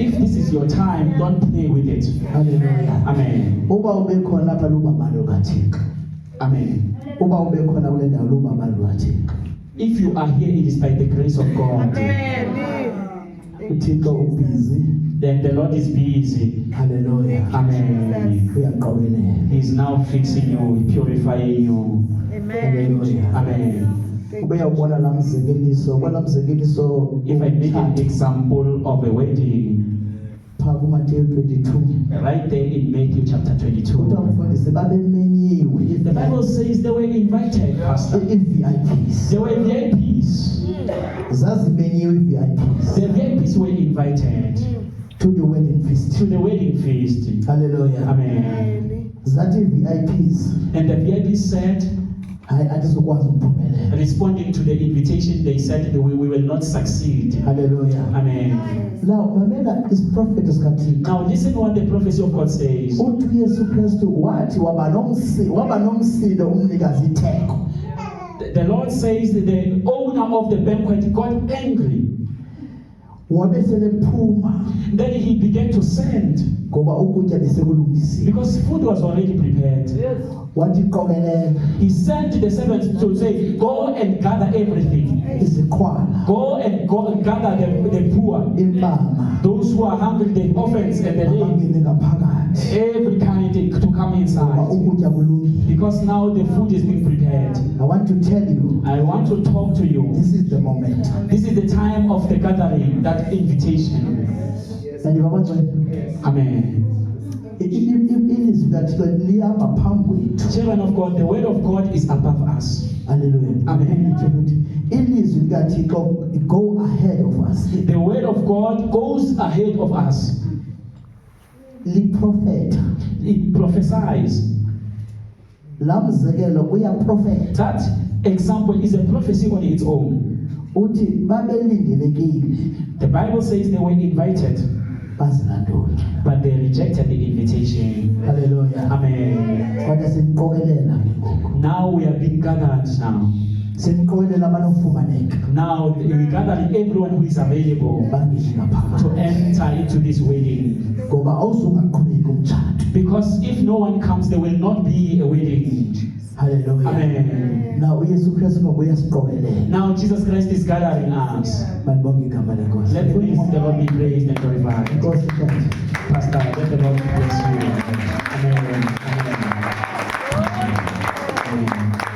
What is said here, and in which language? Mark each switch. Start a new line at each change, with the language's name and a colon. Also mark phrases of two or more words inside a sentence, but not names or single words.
English: If this is your time, don't play with it. Hallelujah. Amen.
Xhosa: Uba ube khona apha luba malo kaThixo. Amen. Uba ube khona kule ndawo luba malo kaThixo.
English: If you are here, it is by the grace of God.
Xhosa: uThixo ubusy.
English: Then the Lord is busy. Hallelujah. Amen.
Xhosa: Uyaqobelela.
English: He is now fixing you, purifying you. Hallelujah. Amen.
Xhosa: Ubeyabona lamzekeliso, kwalamzekeliso
English: If I make an example of a wedding,
Xhosa: pha kuMateyu 22.
English: right there in Matthew chapter
Xhosa: Kuthiwa 22, umfundisi babemenyiwe.
English: the Bible says they were invited, Pastor.
Xhosa: i-VIPs.
English: They were VIPs.
Xhosa: Zazimenyiwe i-VIPs
English: The VIPs were invited to the wedding feast. to the wedding feast. Hallelujah. Amen.
Xhosa: Zathi VIPs
English: And the VIPs said,
Xhosa: hayi atizokwazi ukuphumelela.
English: responding to the invitation, they said we will not succeed. Hallelujah. Amen.
Xhosa: Now mamela
English: is prophet
Xhosa: sikaThixo.
English: Now listen what the prophecy of God says.
Xhosa: Uthi uYesu Kristu wathi waba nomsindo umnikazi itheko.
English: The Lord says that the owner of the banquet got angry.
Xhosa: Wabe selephuma
English: Then he began to send
Xhosa: ngoba ukutya besekulungisiwe.
English: because food was already prepared.
Xhosa: Wathi qokelela
English: He sent the servants to say, go and gather everything.
Xhosa: izikhwala,
English: Go and gather the poor,
Xhosa: impama,
English: those who are hungry, the orphans and the lame,
Xhosa: abangene ngaphakathi.
English: every kind to come
Xhosa: Ngoba
English: inside.
Xhosa: ukutya kulungile.
English: Because now the food is being prepared. I want to tell you, I want to talk to you. this is the moment. This is the time of the gathering, that invitation. And if I want to, Amen.
Xhosa: ilizwi kaThixo lihamba phambi kwethu.
English: Children of God, the word of God is above us. Hallelujah. Amen.
Xhosa: Ilizwi likaThixo
English: go ahead of us. The word of God goes ahead of us.
Xhosa: Liprofeta.
English: It prophesies.
Xhosa: La mzekelo uyaprofeta.
English: That example is a prophecy on its own.
Xhosa: Uthi babelindelekile
English: The Bible says they were invited,
Xhosa: bazilandula.
English: but they rejected the invitation. Hallelujah. Amen.
Xhosa: Kodwa siniqokelela ke ngoku.
English: Now we are being gathered now.
Xhosa: Siniqokelela abanofumaneka
English: Now we gathering everyone who is available
Xhosa: bangene
English: to
Xhosa: ngaphakathi.
English: enter into this wedding.
Xhosa: Ngoba awuzungaqhubeki umtshato.
English: Because if no one comes, there will not be a wedding. Hallelujah. Amen.
Xhosa: Now uYesu Kristu ngoku uyasiqokelela.
English: Now Jesus Christ is gathering us.
Xhosa: Malibonge igama lenkosi.
English: Let the name of the Lord be praised and glorified.
Xhosa: Inkosi ikhona.
English: Pastor, let the Lord bless you. Amen. Amen.